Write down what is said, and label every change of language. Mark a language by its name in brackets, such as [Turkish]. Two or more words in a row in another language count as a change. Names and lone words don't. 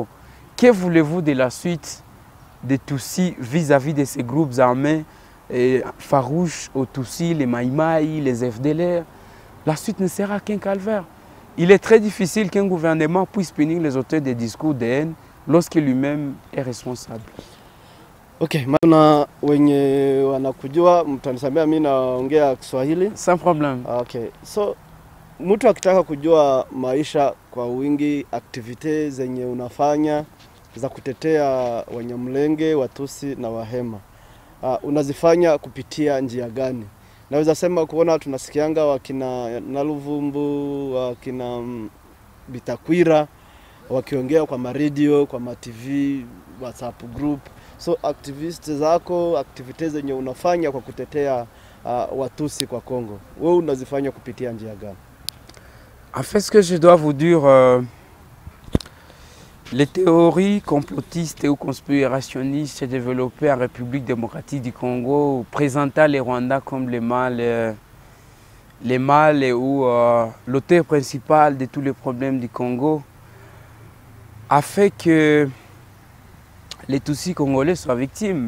[French] Que voulez-vous de la suite des Tutsis vis-à-vis de ces groupes armés farouches aux Tutsis, les Maïmaï, les FDLR? La suite ne sera qu'un calvaire. Il est très difficile qu'un gouvernement puisse punir les auteurs des discours de haine lorsque lui-même est responsable. [Swahili] Okay, maana wenye wanakujua mtanisamea mimi naongea Kiswahili. [French] Sans problème. [Swahili] Okay. So mtu akitaka kujua maisha kwa wingi, activities zenye unafanya za kutetea Wanyamulenge, Watusi na Wahema. Unazifanya kupitia njia gani? Naweza sema kuona tunasikianga wakina Naluvumbu, wakina Bitakwira wakiongea kwa radio, kwa ma TV, WhatsApp group. So activities zako, activities zenye unafanya kwa kutetea Watusi kwa Congo, wewe unazifanya kupitia njia gani? [French] En fait, ce que je dois vous dire, les théories complotistes ou conspirationnistes développées en République démocratique du Congo, présentant les Rwandais comme les mâles ou l'auteur principal de tous les problèmes du Congo, a fait que les Tutsis congolais soient victimes.